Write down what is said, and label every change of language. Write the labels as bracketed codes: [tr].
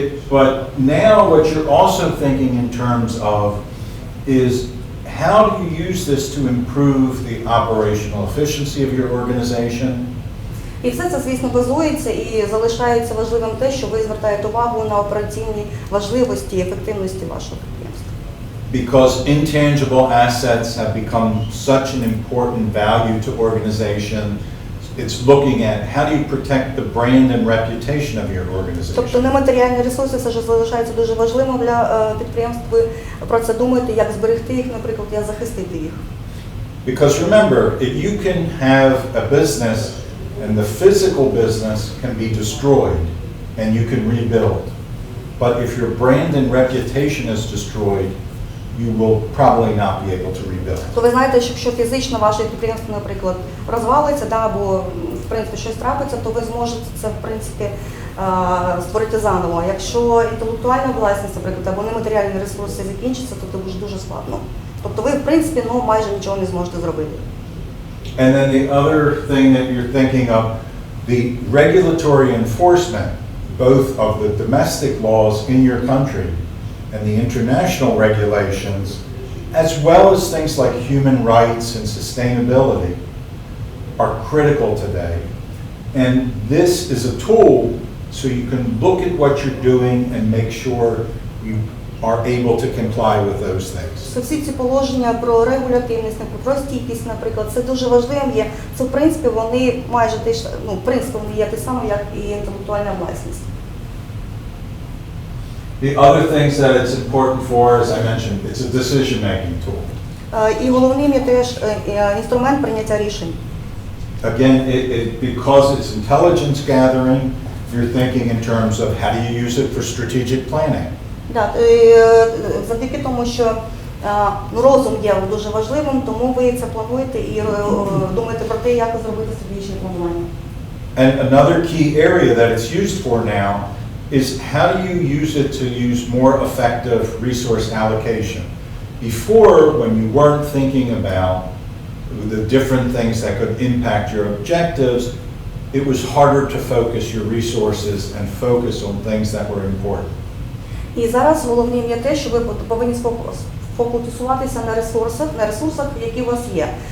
[en] But now what you're also thinking in terms of is how do you use this to improve the operational efficiency of your organization? [uk] І все це, звісно, базується і залишається важливим те, що ви звертаєте увагу на операційні важливості і ефективності вашого підприємства. [en] Because intangible assets have become such an important value to organization, it's looking at how do you protect the brand and reputation of your organization. [uk] Тобто нематеріальні ресурси все ж залишаються дуже важливим для підприємств. Ви про це думаєте, як зберегти їх, наприклад, як захистити їх. [en] Because remember, if you can have a business and the physical business can be destroyed and you can rebuild. But if your brand and reputation is destroyed, you will probably not be able to rebuild. [uk] То ви знаєте, що якщо фізично ваше підприємство, наприклад, розвалиться, або в принципі щось трапиться, то ви зможете це, в принципі, створити заново. Якщо інтелектуальна власність, наприклад, або нематеріальні ресурси закінчаться, то це буде дуже складно. Тобто ви, в принципі, майже нічого не зможете зробити. [en] And then the other thing that you're thinking of, the regulatory enforcement, both of the domestic laws in your country and the international regulations, as well as things like human rights and sustainability, are critical today. And this is a tool so you can look at what you're doing and make sure you are able to comply with those things. [uk] Всі ці положення про регулятивність, про стійкість, наприклад, це дуже важливим є. Це, в принципі, вони майже те, в принципі, вони є те саме, як і інтелектуальна власність. [en] The other things that it's important for, as I mentioned, it's a decision-making tool. [uk] І головним є теж інструмент прийняття рішень. [en] Again, because it's intelligence gathering, you're thinking in terms of how do you use it for strategic planning. [uk] Так, завдяки тому, що розум є дуже важливим, тому ви це плануєте і думаєте про те, як зробити стратегічне планування. [en] And another key area that it's used for now is how do you use it to use more effective resource allocation. Before, when you weren't thinking about the different things that could impact your objectives, it was harder to focus your resources and focus on things that were important. [uk] І зараз головним є те, що ви повинні фокусуватися на ресурсах, які у вас є.